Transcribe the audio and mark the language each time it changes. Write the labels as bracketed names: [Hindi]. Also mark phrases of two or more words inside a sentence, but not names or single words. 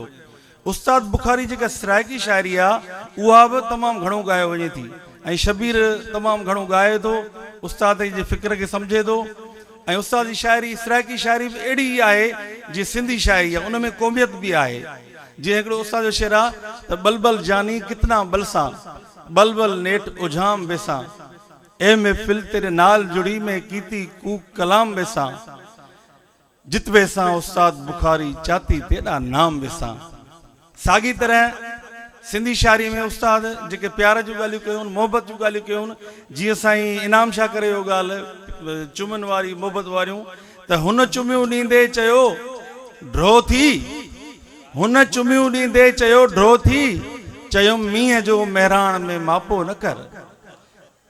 [Sindhi] उस्ताद बुखारी जेका सराइकी शाइरी आहे उहा बि तमामु घणो ॻायो वञे थी ऐं शबीर तमामु घणो ॻाए थो, उस्ताद जे फ़िक्र खे सम्झे थो। ऐं उस्ताद जी शाइरी सराइकी शाइरी बि अहिड़ी आहे जीअं सिंधी शाइरी आहे, उन में क़ौमियत बि आहे। जीअं हिकिड़ो उस्ताद जो शेर आहे त [Saraiki] बलबल जानी कितना बलसां, बलबल नेट उझाम बेसां, ए महफिल तेरे नाल जुड़ी में कीती कूक कलाम बेसां, जित बेसां उस्ताद बुखारी चाती तेरा नाम बेसां। [Sindhi] साॻी तरह सिंधी शाइरी में उस्ताद जेके प्यार जूं ॻाल्हियूं कयूं, मोहबत जूं ॻाल्हियूं कयूं, जीअं साईं इनाम शाह करे इहो ॻाल्हि चुमन वारी मोहबत वारियूं, त हुन चुमियूं ॾींदे चयो ड्रो थी, हुन चुमियूं ॾींदे चयो ड्रो थी, चयुमि मींहं जो महिराण में मापो न कर।